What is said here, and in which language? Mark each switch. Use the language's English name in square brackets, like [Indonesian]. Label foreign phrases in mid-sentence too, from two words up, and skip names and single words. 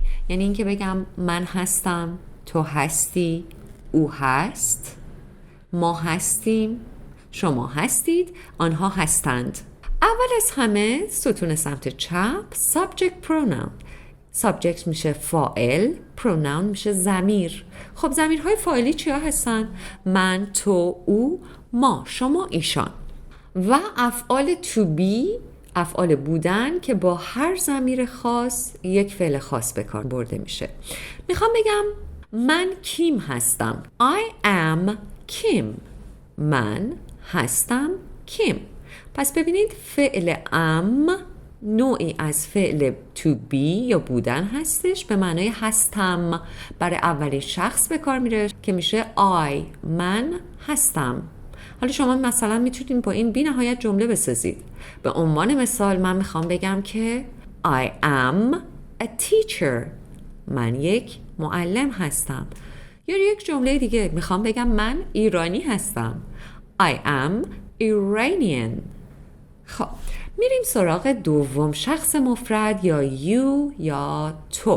[Persian] یعنی اینکه بگم من هستم، تو هستی، او هست، ما هستیم، شما هستید، آنها هستند. اول از همه ستون سمت چپ [English] subject pronoun. [Persian] subject میشه فاعل، pronoun میشه ضمیر. خب ضمیرهای فاعلی چیا هستن؟ من، تو، او، ما، شما، ایشان. و افعال [English] to be [Persian] افعال بودن که با هر ضمیر خاص یک فعل خاص به کار برده میشه. میخوام بگم من کیم هستم. [English] I am Kim. [Persian] من هستم کیم. پس ببینید فعل am نوعی از فعل [English] to be [Persian] یا بودن هستش به معنای هستم. برای اولین شخص به کار میره که میشه I. من هستم. حالا شما مثلا میتونید با این بی نهایت جمله بسازید. به عنوان مثال من میخوام بگم که [English] I am a teacher. [Persian] من یک معلم هستم. یا یک جمله دیگه میخوام بگم من ایرانی هستم. [English] I am Iranian. [Persian] خب میریم سراغ دوم شخص مفرد یا you یا تو.